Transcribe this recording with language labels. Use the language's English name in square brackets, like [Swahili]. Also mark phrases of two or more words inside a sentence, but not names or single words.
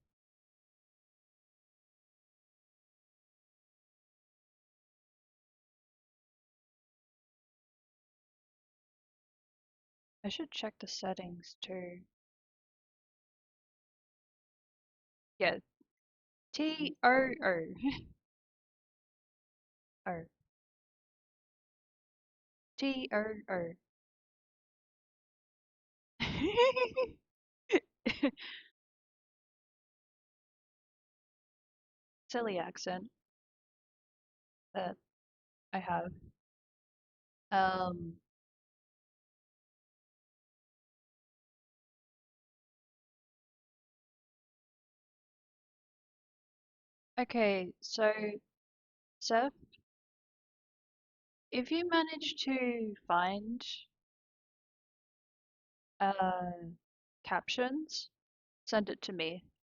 [English] I should check the settings too. Yeah. T-O-O. O. T-O-O. Silly accent that I have. Um, okay, so Seth, if you manage to find uh captions, send it to me.